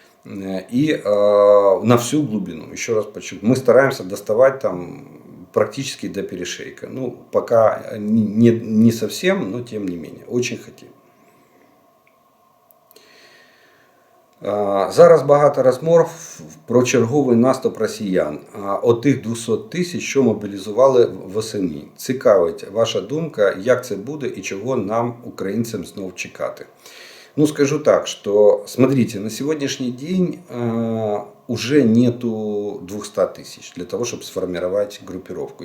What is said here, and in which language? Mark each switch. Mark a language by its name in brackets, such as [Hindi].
[Russian] И на всю глубину, еще раз подчеркну, мы стараемся доставать там практически до перешейка. Ну, пока не совсем, но тем не менее, очень хотим. [Ukrainian] Зараз багато розмов про черговий наступ росіян. От тих 200 тисяч, що мобілізували восени. Цікавить ваша думка, як це буде і чого нам, українцям, знов чекати. [Russian] Ну, скажу так, что, смотрите, на сегодняшний день уже нету 200 тысяч для того, чтобы сформировать группировку.